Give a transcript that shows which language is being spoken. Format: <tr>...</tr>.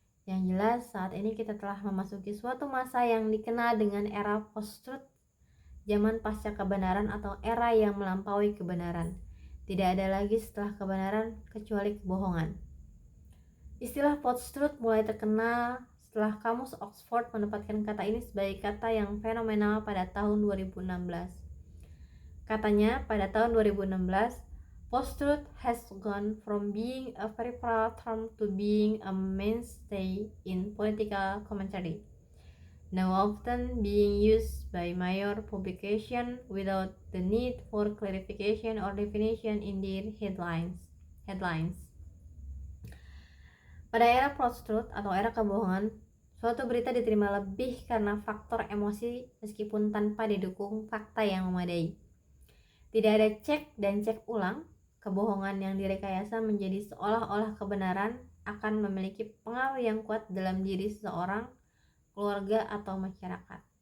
<id>Yang jelas saat ini kita telah memasuki suatu masa yang dikenal dengan era post-truth, zaman pasca kebenaran atau era yang melampaui kebenaran. Tidak ada lagi setelah kebenaran kecuali kebohongan. Istilah post-truth mulai terkenal setelah Kamus Oxford menempatkan kata ini sebagai kata yang fenomenal pada tahun 2016. Katanya, pada tahun 2016,</id> <en>post-truth has gone from being a peripheral term to being a mainstay in political commentary, now often being used by major publications without the need for clarification or definition in their headlines.</en> <id>Pada era post-truth atau era kebohongan, suatu berita diterima lebih karena faktor emosi meskipun tanpa didukung fakta yang memadai. Tidak ada cek dan cek ulang, Kebohongan yang direkayasa menjadi seolah-olah kebenaran akan memiliki pengaruh yang kuat dalam diri seseorang, keluarga, atau masyarakat.</id>